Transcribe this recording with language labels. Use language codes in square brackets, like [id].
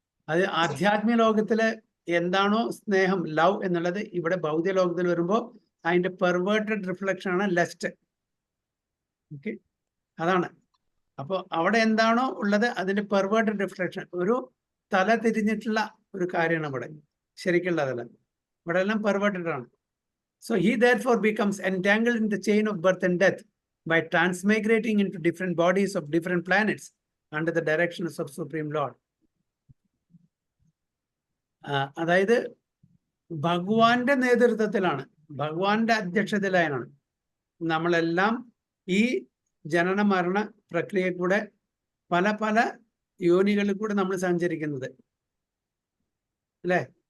[ml] അത് ആധ്യാത്മിക ലോകത്തില് എന്താണോ സ്നേഹം, ലവ് എന്നുള്ളത്, ഇവിടെ ഭൗതിക ലോകത്തിൽ വരുമ്പോൾ അതിന്റെ പെർവേർട്ടഡ് റിഫ്ലക്ഷൻ ആണ് ലസ്റ്റ്. ഓക്കെ, അതാണ്. അപ്പോൾ അവിടെ എന്താണോ ഉള്ളത് അതിന്റെ പെർവേർട്ടഡ് റിഫ്ലക്ഷൻ, ഒരു തല തിരിഞ്ഞിട്ടുള്ള ഒരു കാര്യമാണ് ഇവിടെ ശരിക്കുള്ളതല്ല. ഇവിടെ എല്ലാം പെർവേർട്ടഡ് ആണ്. [en] So he therefore becomes entangled in the chain of birth and death by transmigrating into different bodies of different planets under the directions of Supreme Lord. [ml] അതായത് ഭഗവാന്റെ നേതൃത്വത്തിലാണ്, ഭഗവാന്റെ അധ്യക്ഷതയിലാണ് നമ്മളെല്ലാം ഈ ജനന മരണ പ്രക്രിയ കൂടെ പല പല യോനികളിൽ കൂടെ നമ്മൾ സഞ്ചരിക്കുന്നത്, അല്ലേ?